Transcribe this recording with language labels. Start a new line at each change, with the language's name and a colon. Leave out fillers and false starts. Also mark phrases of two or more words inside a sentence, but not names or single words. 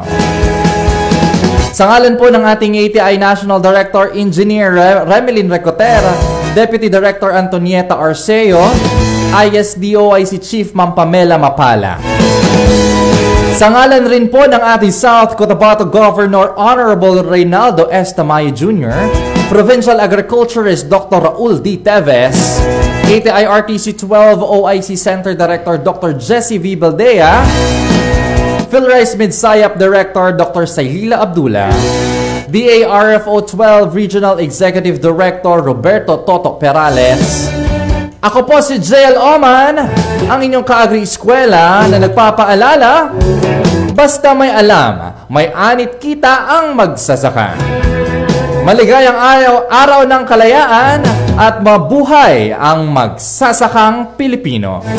Filipino: Sa ngalan po ng ating ATI National Director Engineer Remelin Recotera, Deputy Director Antonieta Arceo, ISDOIC Chief Ma'am Pamela Mapala. Sa ngalan rin po ng ating South Cotabato Governor Honorable Reynaldo S. Tamayo Jr., Provincial Agriculturist Dr. Raul D. Teves, ATI RTC 12 OIC Center Director Dr. Jessie V. Baldea, PhilRice Mid-Sayap Director Dr. Saylila Abdullah, DARFO 12 Regional Executive Director Roberto Toto Perales. Ako po si JL Oman, ang inyong kaagri-eskwela na nagpapaalala, basta may alam, may anit kita ang magsasaka. Maligayang araw ng kalayaan at mabuhay ang magsasakang Pilipino.